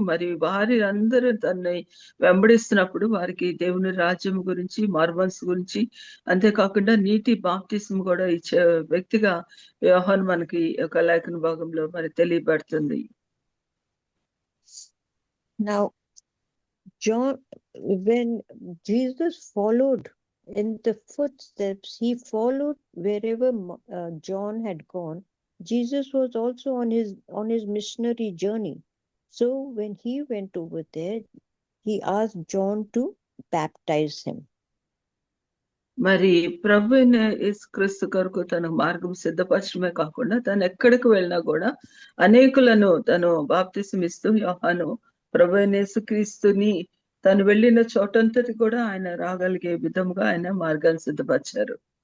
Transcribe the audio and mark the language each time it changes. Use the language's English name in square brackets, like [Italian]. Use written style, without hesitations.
[Telugu] మరి వారి అందరూ తనని వెంబడిస్తున్నప్పుడు వారికి దేవుని రాజ్యం గురించి మారుమనసు గురించి అంతేకాకుండా నీటి బాప్తిసం కూడా ఇచ్చే వ్యక్తిగా యోహాను మనకి ఒక లేఖన భాగంలో మరి తెలియబడుతుంది. [English] Now, when Jesus followed in the footsteps, he followed wherever John had gone. Jesus was also on his missionary journey. So when he went over there, he asked John to baptize him. [Telugu] మరి ప్రభు యేసుక్రీస్తు కొరకు తన మార్గం సిద్ధపరచడమే కాకుండా తను ఎక్కడికి వెళ్ళినా కూడా అనేకులను తను బాప్తిసం ఇస్తూ యోహాను ప్రభు యేసుక్రీస్తుని తను వెళ్ళిన చోటంతటి కూడా ఆయన రాగలిగే విధముగా ఆయన మార్గాన్ని సిద్ధపరిచారు.